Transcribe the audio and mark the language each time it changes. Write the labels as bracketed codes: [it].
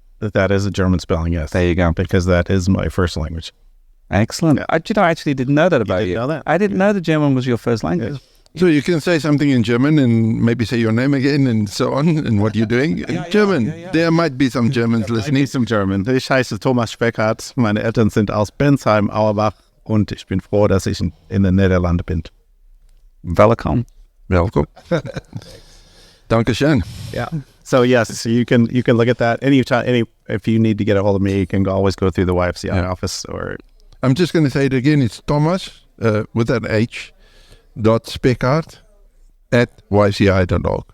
[en] That is a German spelling, yes. There you go. Because that is my first language. Excellent. Yeah. I actually didn't know that about you. Know that? I didn't know that German was your first language. Yes. So you can say something in German and maybe say your name again and so on and what you're doing in German. Yeah. There might be some Germans listening. Some German. [de] Ich heiße Thomas Speckart. Meine Eltern sind aus Bensheim, Auerbach, und ich bin froh, dass ich in den Niederlanden bin. [en] Welcome. [de] Dankeschön. [en] Yeah. So yes, so you can look at that anytime. If you need to get a hold of me, you can always go through the YFCI office. Or I'm just going to say it again. It's Thomas with an H. .speckart@yfci.org.